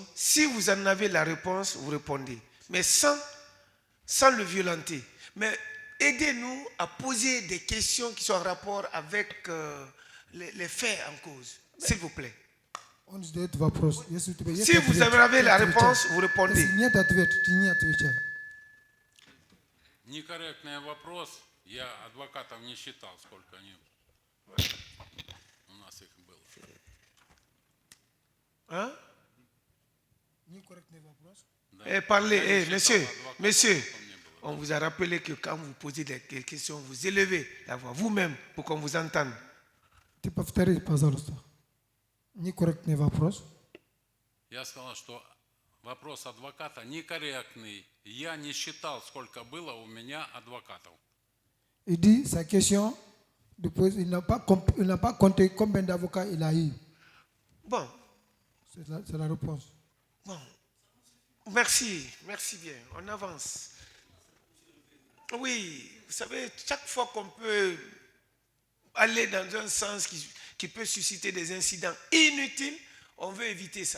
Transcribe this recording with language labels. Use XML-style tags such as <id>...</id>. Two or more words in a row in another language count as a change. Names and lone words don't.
<fr>Si vous en avez la réponse, vous répondez. Mais sans le violenter. Mais aidez-nous à poser des questions qui sont en rapport avec les faits en cause. S'il vous plaît. Si vous avez la réponse, vous répondez.</fr> <ru>Некорректный вопрос. Я адвокатов не считал, сколько они у нас их было. Hein? Да.</ru> <fr>Parlez,</fr> <ru>Я не</ru> <fr>monsieur,</fr> <ru>считал адвокатов,</ru> <fr>monsieur.</fr> <ru>сколько мне было.</ru> <fr>On vous a rappelé que quand vous posez des questions, vous élevez la voix vous-même pour qu'on vous entende.</fr> <ru>Ты повтори, пожалуйста. Некорректный вопрос. Я сказал, что вопрос адвоката некорректный. Я не считал, сколько было у меня адвокатов.</ru> <fr>Il dit sa question, il n'a pas compté combien d'avocats il a eu. Bon, C'est la réponse. bon. Merci bien. On avance. Oui, vous savez, chaque fois qu'on peut aller dans un sens qui peut susciter des incidents inutiles, on veut éviter ça.</fr>